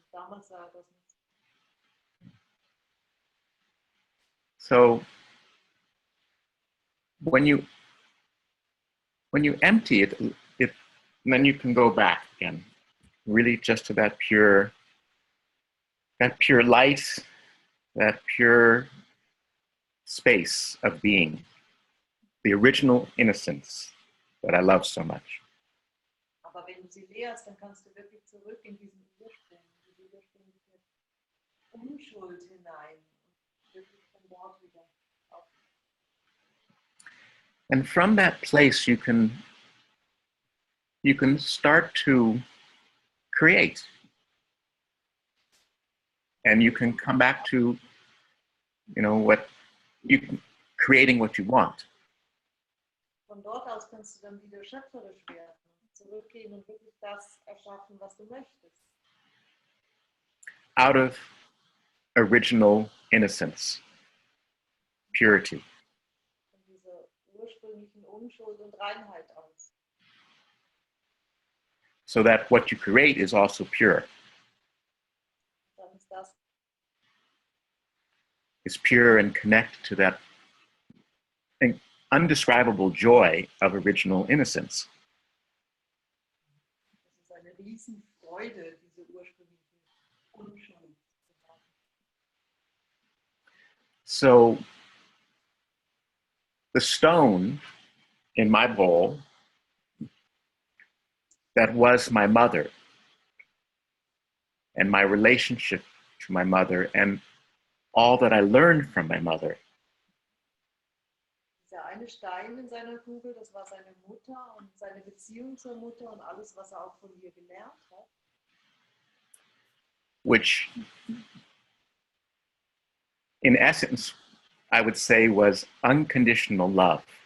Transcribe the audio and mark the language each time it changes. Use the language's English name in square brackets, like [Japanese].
[German] Damals sah er das nicht. [English] So when you empty it, then you can go back again, really just to that pure light, that pure space of being, the original innocence that I love so much. [German] Aber wenn du sie leerst, dann kannst du wirklich zurück in diesen Ursprung, in diese ursprüngliche Unschuld hinein und wirklich von dort wieder auf. [English] And from that place, you can start to create. And you can come back to, you know, creating what you want. [German] Von dort aus kannst du dann wieder schöpferisch werden, zurückgehen und wirklich das erschaffen, was du möchtest. [English] Out of original innocence, purity. [German] Von dieser ursprünglichen Unschuld und Reinheit aus. [English] So that what you create is also pure. [German] Dann ist das [English] It's pure and connected to that undescribable joy of original innocence. [German] Das ist eine Riesenfreude, diese ursprüngliche Unschuld. [English] So the stone in my bowl that was my mother and my relationship to my mother and all that I learned from my mother. [German] Dieser eine Stein in seiner Kugel, das war seine Mutter und seine Beziehung zur Mutter und alles, was er auch von ihr gelernt hat. [English] Which in essence, I would say was unconditional love.